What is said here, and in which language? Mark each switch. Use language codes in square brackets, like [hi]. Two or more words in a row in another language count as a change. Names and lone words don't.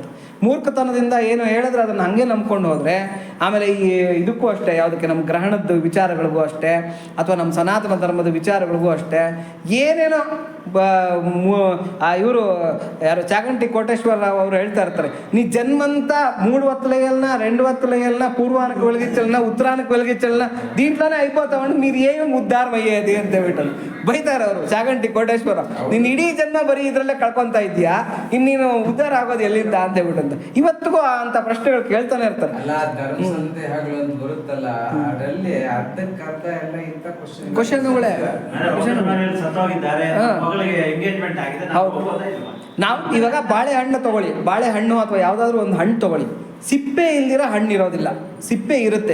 [kn] ಮೂರ್ಖತನದಿಂದ ಏನು ಹೇಳಿದ್ರೆ ಅದನ್ನು ಹಂಗೆ ನಂಬ್ಕೊಂಡು ಹೋದರೆ ಆಮೇಲೆ ಈ ಇದಕ್ಕೂ ಅಷ್ಟೇ, ಯಾವುದಕ್ಕೆ ನಮ್ಮ ಗ್ರಹಣದ ವಿಚಾರಗಳಿಗೂ ಅಷ್ಟೇ, ಅಥವಾ ನಮ್ಮ ಸನಾತನ ಧರ್ಮದ ವಿಚಾರಗಳಿಗೂ ಅಷ್ಟೇ, ಏನೇನೋ ಇವರು ಯಾರು ಚಾಗಂಟಿ ಕೋಟೇಶ್ವರ ರಾವ್ ಅವರು ಹೇಳ್ತಾ ಇರ್ತಾರೆ, ನೀ ಜನ್ಮಂತ [te] 3 వత్తులయ్యల్న 2 వత్తులయ్యల్న పూర్వానికి వెలిగించల్న ఉత్తరానికి వెలిగించల్న దీంట్లోనే అయిపోతామని మీరు ఏమి ఉద్ధారం అయ్యేది [kn] ಅಂತ ಹೇಳ್ಬಿಟ್ಟು ಬೈತಾರೆ ಅವರು ಚಾಗಂಟಿ ಕೋಟೇಶ್ವರ. ನೀನು ಇಡೀ ಜನ್ಮ ಬರೀ ಇದ್ರಲ್ಲೇ ಕಳ್ಕೊಂತ ಇದೀಯಾ, ಇನ್ನೀನು ಉದ್ಧಾರ ಆಗೋದು ಎಲ್ಲಿಂದ ಅಂತ ಹೇಳ್ಬಿಟ್ಟು ಇವತ್ತಿಗೂ ಅಂತ ಪ್ರಶ್ನೆಗಳು ಕೇಳ್ತಾನೆ ಇರ್ತಾರೆ. ಕ್ವಶನ್ಗಳೇ ನಾವು ಇವಾಗ ಬಾಳೆಹಣ್ಣು ತಗೊಳ್ಳಿ, ಬಾಳೆಹಣ್ಣು ಅಥವಾ ಯಾವುದಾದ್ರೂ ಒಂದು ಹಣ್ಣು ತಗೊಳ್ಳಿ, ಸಿಪ್ಪೆ ಇಲ್ದಿರೋ ಹಣ್ಣು ಇರೋದಿಲ್ಲ, ಸಿಪ್ಪೆ ಇರುತ್ತೆ.